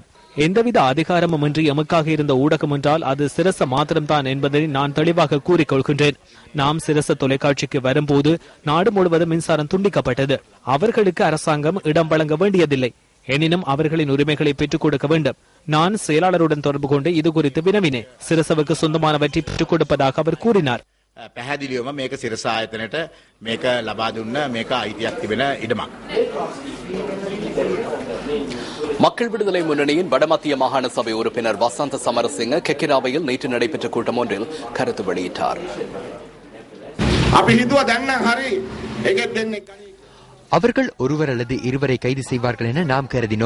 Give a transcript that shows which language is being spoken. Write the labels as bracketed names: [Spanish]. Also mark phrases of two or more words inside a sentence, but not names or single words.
[Tamil] எந்தவித அதிகாரமும் இன்றி எமக்காக இருந்த ஊடகம் என்றால் அது சிரச மாத்திரம்தான் என்பதை நான் தெளிவாக கூறிக்கொள்கின்றேன். நாம் சிரச தொலைக்காட்சிக்கு வரும்போது நாடு முழுவதும் மின்சாரம் துண்டிக்கப்பட்டது. அவர்களுக்கு அரசாங்கம் இடம் வழங்க வேண்டியதில்லை. எனினும் அவர்களின் உரிமைகளை பெற்றுக் கொடுக்க வேண்டும். நான் செயலாளருடன் தொடர்பு கொண்டு இது குறித்து வினவினேன். சிரசவுக்கு சொந்தமானவற்றை பெற்றுக் கொடுப்பதாக அவர் கூறினார். [Sinhala] පැහැදිලිවම මේක සිරස ආයතනයට මේක ලබා දුන්න මේක අයිතියක් තිබෙන ඉඩමක්. [Tamil] மக்கள் விடுதலை முன்னணியின் வடமத்திய மாகாண சபை உறுப்பினர் வசந்த சமரசிங்க கெக்கிராவையில் நேற்று நடைபெற்ற கூட்டம் ஒன்றில் கருத்து வெளியிட்டார். அவர்கள் ஒருவர் அல்லது இருவரை கைது செய்வார்கள் என நாம் கருதினோம்.